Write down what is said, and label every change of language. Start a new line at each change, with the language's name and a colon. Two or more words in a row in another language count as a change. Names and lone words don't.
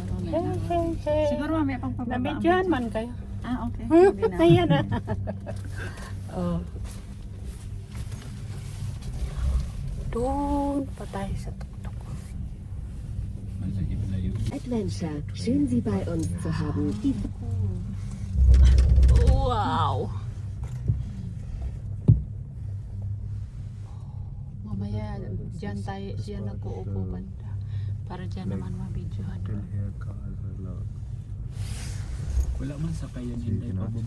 Filipino: Siguro mamaya pang pababa. Nabidyohan man kayo. Ah, okay. Sabi na. Ayan na. Oh. Doon pa tayo sa tuktok. Adventure.
German: Schön, Sie bei uns zu haben. Die Wow!
Filipino: Mamaya, dyan tayo, siya nag-uupo banda. Para dyan naman mabidyohan. Wala man sa kayan hindi pa bumaba.